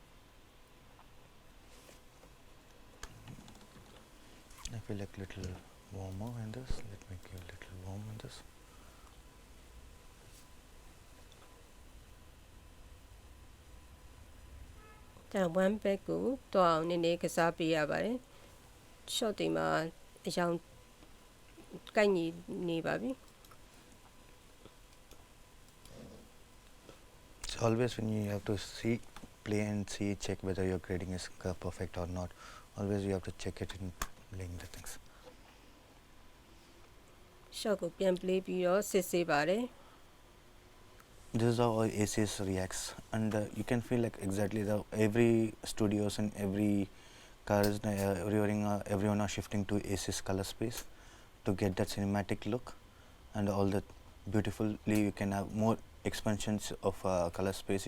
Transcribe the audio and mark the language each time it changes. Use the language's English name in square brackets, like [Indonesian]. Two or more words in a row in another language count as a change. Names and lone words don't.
[English] I feel like little warmer in this. Let me give a little warm in this. Then one back [Burmese] ကိုတွားအောင်နည်းနည်းကစားပေးရပါတယ် shot တွေမှာအရောင်ကိုက်ညီနေပါပြီ [English] So always when you have to see, play and see, check whether your grading is perfect or not. Always you have to check it in playing the things. [Burmese] shot ကိုပြန် play ပြီးတော့စစ်ဆေးပါတယ် [English] This is how ACS reacts, and you can feel like exactly the every studios and every cars everyone are shifting to ACS color space to get that cinematic look, and all that beautifully you can have more expansions of color space.